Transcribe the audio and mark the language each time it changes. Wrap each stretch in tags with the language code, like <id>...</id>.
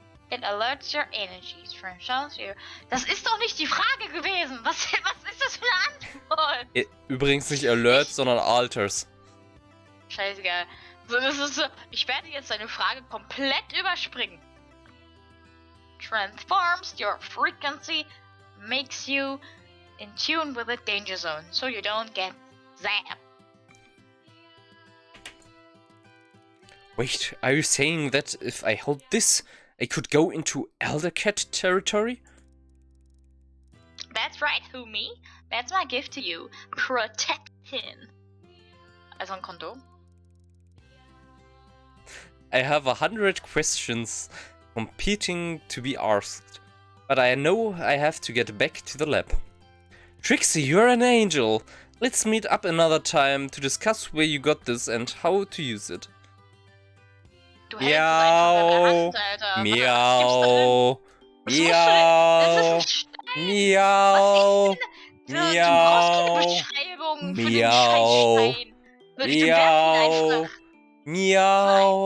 <en>It alerts your energies from shows you.</en> <de>Das ist doch nicht die Frage gewesen. Was ist das für eine Antwort? Übrigens nicht Alerts, sondern Alters. Scheißegal. So, das ist so. Ich werde jetzt deine Frage komplett überspringen.</de> <en>Transforms your frequency, makes you in tune with the danger zone, so you don't get zapped. Wait, are you saying that if I hold this, I could go into Elder Cat territory? That's right, Humi. That's my gift to you. Protection.</en> <de>Also ein Kondom.</de> <en>I have 100 questions competing to be asked, but I know I have to get back to the lab. Trixie, you're an angel. Let's meet up another time to discuss where you got this and how to use it.</en> <de>Du hältst es einfach in der Hand, Alter. Miau. Was musst du denn? Miau. Das ist ein Stein. Miau. Du brauchst keine Miau. Beschreibung für den Miau. Scheißstein. Du Miau.</de>